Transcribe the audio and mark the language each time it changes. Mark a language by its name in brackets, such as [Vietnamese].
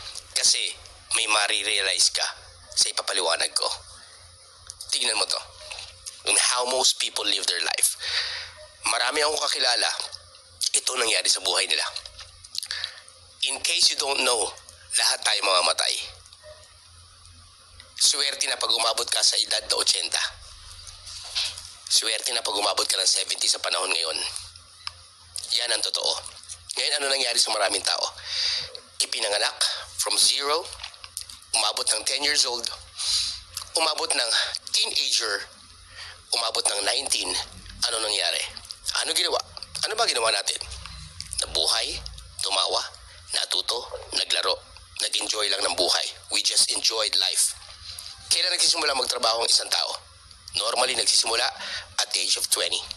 [Filipino] Kasi may marirealize ka sa ipapaliwanag ko. Tingnan mo to. [English] On how most people live their life. [Filipino] Marami akong kakilala, ito nangyari sa buhay nila. [English] In case you don't know, [Filipino] lahat tayo mamamatay. Swerte na pag umabot ka sa edad na 80. Swerte na pag umabot ka ng 70 sa panahon ngayon. Yan ang totoo. Ngayon, ano nangyari sa maraming tao? Ipinanganak from 0, umabot ng 10 years old, umabot ng teenager, umabot ng 19. Ano nangyari? Ano ginawa? Ano ba ginawa natin? Nabuhay, tumawa, natuto, naglaro, nag-enjoy lang ng buhay. [English] We just enjoyed life. [Filipino] Kailan nagsisimula magtrabaho ang isang tao? Normally, nagsisimula at the age of 20.